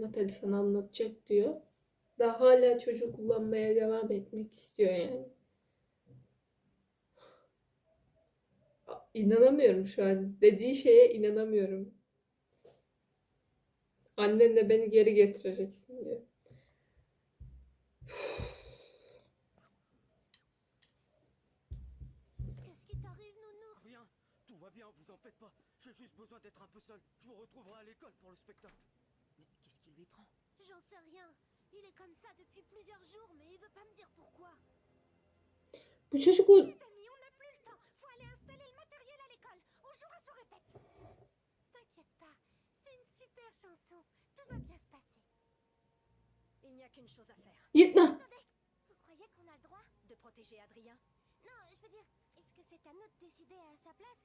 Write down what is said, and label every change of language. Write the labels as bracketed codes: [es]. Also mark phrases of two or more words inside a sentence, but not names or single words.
[tr] Natalie sana anlatacak diyor. Daha hala çocuğu kullanmaya devam etmek istiyor yani. İnanamıyorum şu an. Dediği şeye inanamıyorum. Annenle beni geri getireceksin diyor. [fr] Qu'est-ce qui t'arrive, nounours? Rien, tout va bien, vous en faites pas. J'ai juste besoin d'être un peu seul. Je vous retrouverai à l'école pour le spectacle. Mais qu'est-ce qui lui prend? J'en sais rien. Il est comme ça depuis plusieurs jours, mais il veut pas me dire pourquoi. [tr] Bu çocuk o... [fr] Les amis, on n'a plus le temps. Faut aller installer le matériel à l'école. On jouera sans répète. T'inquiète pas, c'est une super chanson. Tout va bien se passer. Il n'y a qu'une chose à faire. [tr] Gitme. [fr] Attendez, vous croyez qu'on a le droit de protéger Adrien? Non, je veux dire, est-ce que c'est à nous de décider à sa place?